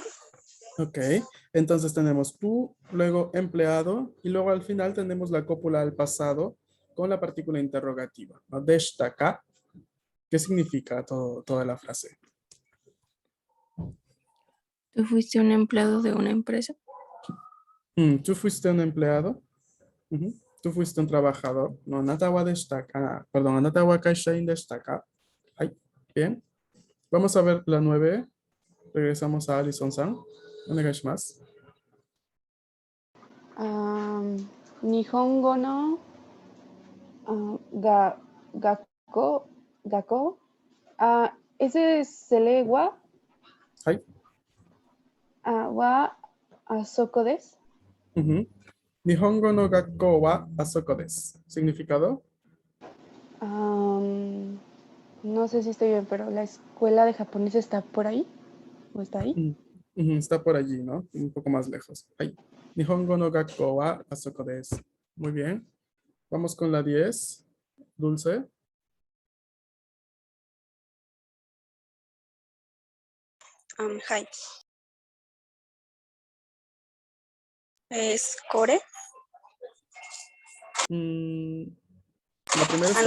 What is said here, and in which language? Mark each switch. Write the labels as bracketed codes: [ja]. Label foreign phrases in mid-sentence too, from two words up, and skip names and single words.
[es] Ok, entonces tenemos tú, luego empleado, y luego al final tenemos la cópula al pasado con la partícula interrogativa, ¿no? Deshita. ¿Qué significa toda la frase? ¿Tú fuiste un empleado de una empresa? ¿Tú fuiste un empleado? Ujú. ¿Tú fuiste un trabajador? No, [ja] あなた は でしたか. Perdón, あなた は 会社員 でしたか. [es] Ay, bien. Vamos a ver la 9. Regresamos a Alison-san. Onegaishimasu. [ja] 日本語 の 学校. [es] Ese se lee Ay. [ja] は あそこ です. [es] Ujú. [ja] 日本語 の 学校 は あそこ です. [es] ¿Significado? No sé si estoy bien, pero la escuela de japonés está por ahí. ¿O está ahí? Está por allí, ¿no? Un poco más lejos. Ay. [ja] 日本語 の 学校 は あそこ です. [es] Muy bien. Vamos con la 10. Dulce. Hi. ¿Es core? La primera está